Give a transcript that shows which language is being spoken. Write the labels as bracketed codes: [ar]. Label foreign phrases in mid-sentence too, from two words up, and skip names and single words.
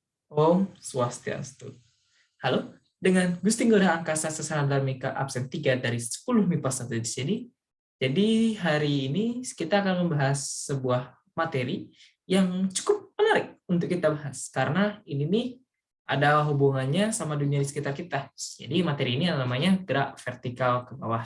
[ban] Om Swastiastu. [id] Halo, dengan Gusti Ngurah Angkasa Sesana Dharmika absen 3 dari 10 MIPA 1 di sini. Jadi hari ini kita akan membahas sebuah materi yang cukup menarik untuk kita bahas. Karena ini nih ada hubungannya sama dunia di sekitar kita. Jadi materi ini namanya gerak vertikal ke bawah.